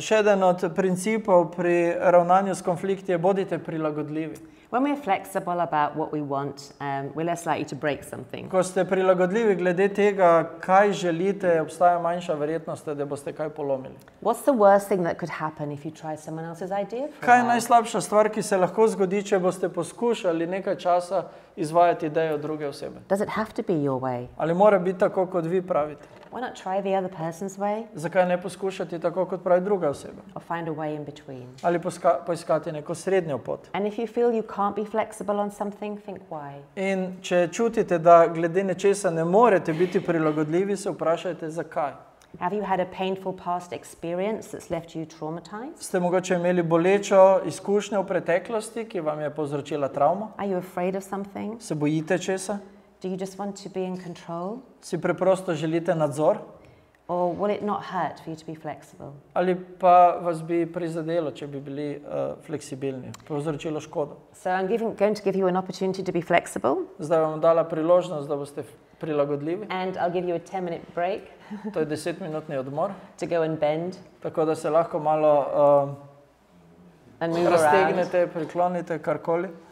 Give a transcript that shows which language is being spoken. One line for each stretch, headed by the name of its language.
Slovenian: Še eden od principov pri ravnanju s konflikti je bodite prilagodljivi.
English: When we're flexible about what we want, we're less likely to break something.
Slovenian: Ko ste prilagodljivi glede tega, kaj želite, obstaja manjša verjetnost, da boste kaj polomili.
English: What's the worst thing that could happen if you try someone else's idea for
Slovenian: Kaj
English: a
Slovenian: je
English: while?
Slovenian: najslabša stvar, ki se lahko zgodi, če boste poskušali nekaj časa izvajati idejo druge osebe?
English: Does it have to be your way?
Slovenian: Ali mora biti tako, kot vi pravite?
English: Why not try the other person's way
Slovenian: Zakaj ne poskušati tako, kot pravi druga oseba?
English: or find a way in between?
Slovenian: Ali poiskati neko srednjo pot?
English: And if you feel you can't be flexible on something, think why.
Slovenian: In če čutite, da glede nečesa ne morete biti prilagodljivi, se vprašajte, zakaj.
English: Have you had a painful past experience that's left you traumatized?
Slovenian: Ste mogoče imeli bolečo izkušnjo v preteklosti, ki vam je povzročila travmo?
English: Are you afraid of something?
Slovenian: Se bojite česa?
English: Do you just want to be in control?
Slovenian: Si preprosto želite nadzor?
English: Or will it not hurt for you to be flexible?
Slovenian: Ali pa vas bi prizadelo, če bi bili fleksibilni, povzročilo škodo?
English: So I'm going to give you an opportunity to be flexible,
Slovenian: Zdaj vam dala priložnost, da boste prilagodljivi.
English: and I'll give you a 10-minute break
Slovenian: To je 10-minutni odmor,
English: to go and bend
Slovenian: tako da se lahko malo
English: and move around
Slovenian: raztegnete, priklonite, karkoli